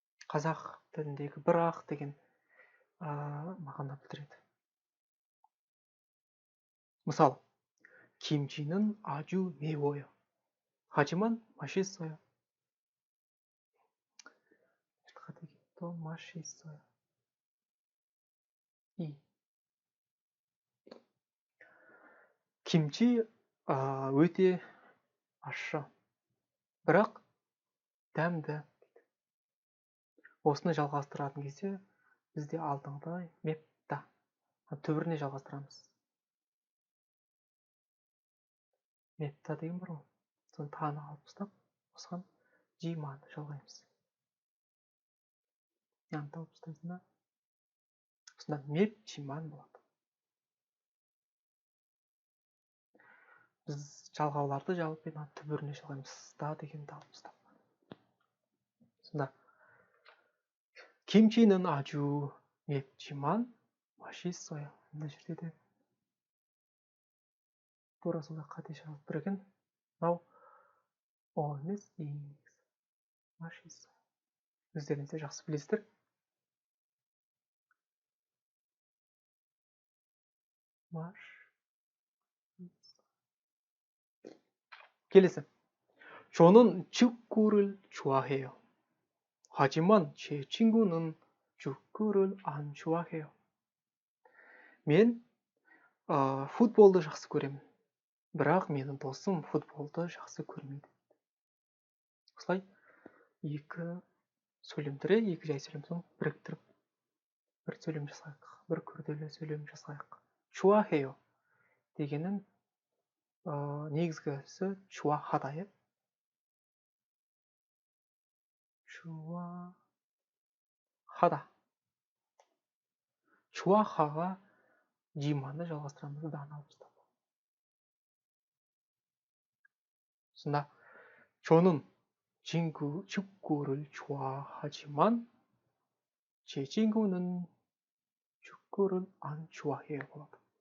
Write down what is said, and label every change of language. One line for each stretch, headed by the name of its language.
Kazakh: Қазақ тіліндегі бірақ деген мағына білдіреді.
Korean: Мысалы, 김치는 아주 매워요. 하지만 맛있어요. 또 맛있어요.
Kazakh: 김치 өте ащы, бірақ дәмді. Осыны жалғастыратын кезде бізде алдыңғыдай мепта түбіріне жалғастырамыз. Мепта деген бар ғой. Соны таны алып тастап, осыған жиманды жалғаймыз. Яғни тауып тастайсың да, осында мепчиман болады. Біз жалғауларды жалпы түбіріне жалғаймыз. Да дегенді алып тастап. Сонда
Korean: 김치는 아주 맵지만 맛있어요.
Kazakh: мына жерде де турасында қате жазылып тұр екен. Мынау о емес, 맛있어요. Өздеріңіз де жақсы білесіздер. келесі.
Korean: 저는 축구를 좋아해요. 하지만 제 친구는 축구를 안 좋아해요.
Kazakh: мен футболды жақсы көремін. бірақ менің досым футболды жақсы көрмейді. Осылай екі сөйлем түрі, екі жай сөйлем соң біріктіріп бір сөйлем жасайық, бір күрделі сөйлем жасайық. 좋아해요 дегеннің негізгісі 좋아하다.
Korean: 좋아하다.
Kazakh: 좋아하가 жиманды жалғастырамыз, даны алып тастап. сонда
Korean: 저는 축구를 좋아하지만 제 친구는 축구를 안 좋아해요
Kazakh: болады.